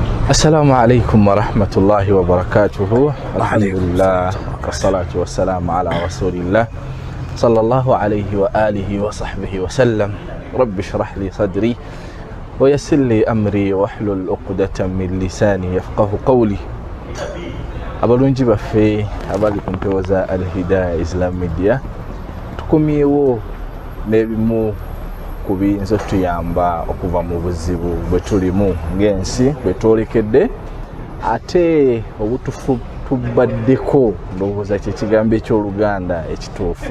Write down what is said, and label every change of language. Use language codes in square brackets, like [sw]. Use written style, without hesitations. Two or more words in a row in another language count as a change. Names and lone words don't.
[ar] السلام عليكم ورحمة الله وبركاته. الحمد لله والصلاة والسلام على رسول الله صلى الله عليه وآله وصحبه وسلم. رب اشرح لي صدري ويسر لي أمري واحلل عقدة من لساني يفقه قولي. [lg] abalungi baffe abali ku mpewo za Al-Hidayah Islam Media, tukumyewo n'ebimu ku biyinza tuyamba okuva mu buzibu bwe tulimu ng'ensi bwe twolekedde, ate obutufu tubaddeko ndowooza kye kigambo eky'Oluganda ekituufu.